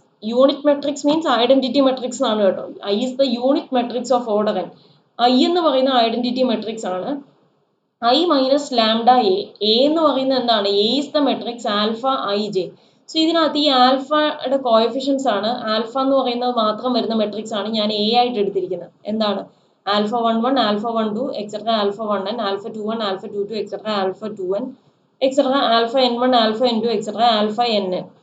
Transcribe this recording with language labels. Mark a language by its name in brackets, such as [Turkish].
[English] Unit matrix means identity matrix [Malayalam] ആണ് കേട്ടോ. [English] I is the unit matrix of order n. [Malayalam] I എന്ന് പറയുന്ന identity matrix ആണ്. I minus lambda A, എന്ന് പറയുന്നത് എന്താണ്? [English] A is the matrix alpha i j. [Malayalam] So ഇതിനകത്ത് ഈ ആൽഫയുടെ കോഎഫിഷ്യൻസ് ആണ്, ആൽഫ എന്ന് പറയുന്നത് മാത്രം വരുന്ന മെട്രിക്സ് ആണ് ഞാൻ A ആയിട്ട് എടുത്തിരിക്കുന്നത്. എന്താണ്? [English] Alpha 1 1, alpha 1 2, etcetera alpha 1n, alpha 2 1, alpha 2 2, etcetera alpha 2n, etcetera alpha n1, alpha n2, etcetera alpha nn.